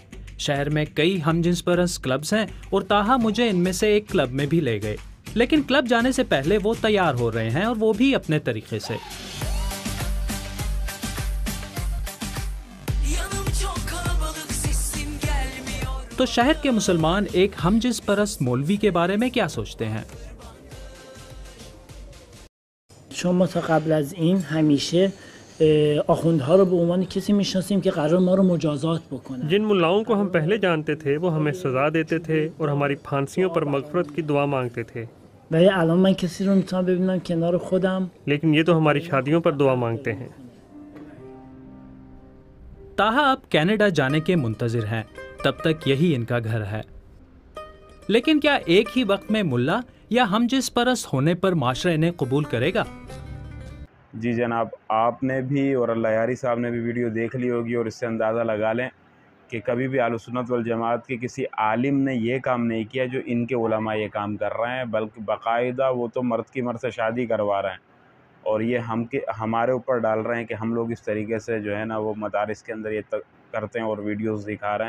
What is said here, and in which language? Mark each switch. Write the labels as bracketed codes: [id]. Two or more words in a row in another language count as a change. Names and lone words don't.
[ur] شہر میں کئی ہم جنس پرست کلبز ہیں اور طاہا مجھے ان میں سے ایک کلب میں بھی لے گئے، لیکن کلب جانے سے پہلے وہ تیار ہو رہے ہیں اور وہ بھی اپنے طریقے سے. تو شہر کے مسلمان ایک ہم جنس پرست مولوی کے بارے میں کیا سوچتے ہیں؟ [fa] شما تا قبل از این همیشه آخوندها رو به عنوان کسی میشناسیم که قرار ما رو مجازات بکنن. [ur] جن ملاؤں کو ہم پہلے جانتے تھے وہ ہمیں سزا دیتے تھے اور ہماری پھانسیوں پر مغفرت کی دعا مانگتے تھے، [fa] ولی الان من کسی رو میتونم ببینم کنار خودم، [ur] لیکن یہ تو ہماری شادیوں پر دعا مانگتے ہیں۔ طاہا اب کینیڈا جانے کے منتظر ہیں، تب تک یہی ان کا گھر ہے. لیکن کیا ایک ہی وقت میں ملا یا ہم جنس پرست ہونے پر معاشرہ انہیں قبول کرے گا? جی جناب، آپ نے بھی اور اللہ یاری صاحب نے بھی ویڈیو دیکھ لی ہوگی اور اس سے اندازہ لگا لیں کہ کبھی بھی اہل سنت والجماعت کے کسی عالم نے یہ کام نہیں کیا جو ان کے علماء یہ کام کر رہے ہیں، بلکہ باقاعدہ وہ تو مرد کی مرد سے شادی کروا رہے ہیں اور یہ ہمارے اوپر ڈال رہے ہیں کہ ہم لوگ اس طریقے سے جو ہے نا وہ مدارس کے اندر یہ کرتے ہیں اور ویڈیوز دکھا رہے ہیں.